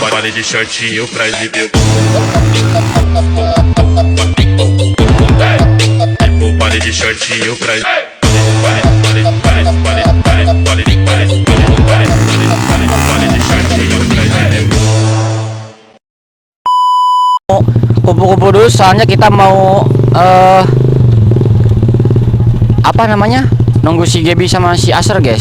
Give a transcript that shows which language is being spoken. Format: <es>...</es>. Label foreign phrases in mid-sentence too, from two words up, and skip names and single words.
<pt>baile de shortinho pra exibir o baile de shortinho pra</pt> <id>kumpul-kumpul dulu soalnya kita mau apa namanya, nunggu si Gebi sama si Aser guys.</id>